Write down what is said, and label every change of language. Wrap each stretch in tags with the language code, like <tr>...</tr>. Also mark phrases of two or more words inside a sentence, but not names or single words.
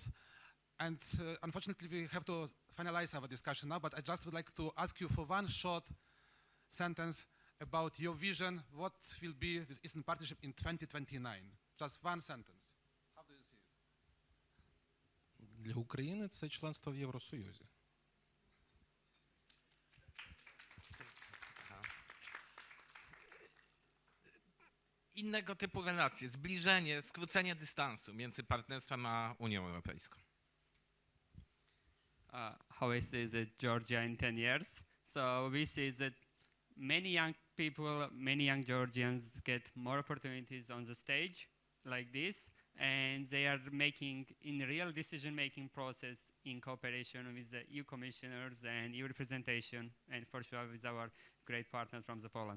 <en>And unfortunately, we have to finalize our discussion now, but I just would like to ask you for one short sentence about your vision, what will be with Eastern Partnership in 2029. Just one sentence. How do you see it?</en> <uk>Для України це членство в Євросоюзі.</uk> <pl>Innego typu relacje, zbliżenie, skrócenie dystansu między partnerstwem a Unią Europejską.</pl> <en>How I see that Georgia in 10 years. So we see that many young people, many young Georgians get more opportunities on the stage like this, and they are making in real decision-making process in cooperation with the EU commissioners and EU representation, and for sure with our great partners from the Poland.</en>